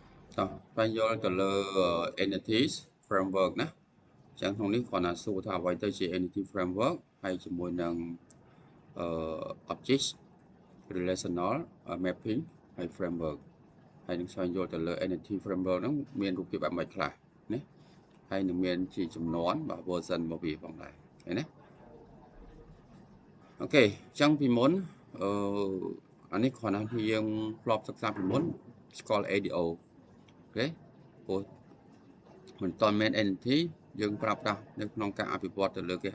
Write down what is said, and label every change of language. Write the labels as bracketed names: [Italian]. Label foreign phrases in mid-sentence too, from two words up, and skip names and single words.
[Khmer] បញ្យល់ទៅលើ [English] entities framework [Khmer] ណាចឹងក្នុងនេះគ្រាន់តែសួរថាអ្វីទៅជា [English] entity framework [Khmer] ហើយជាមួយនឹង [English] object relational mapping [Khmer] ហើយ framework ហើយនឹងស្វែងយល់ទៅលើ [English] entity framework [Khmer] ហ្នឹងមានរូបភាពបែបម៉េចខ្លះណាហើយនឹងមានជាចំនួនបាទ version របស់វាផងដែរឃើញណា អូខេអញ្ចឹងពីមុនអានេះគ្រាន់តែយើងធ្លាប់សិក្សាពីមុនស្គាល់ ADO អូខេព្រោះមិនតាន់មាន entity យើងប្រើប្រាស់នៅក្នុងការអភិវឌ្ឍទៅលើគេហ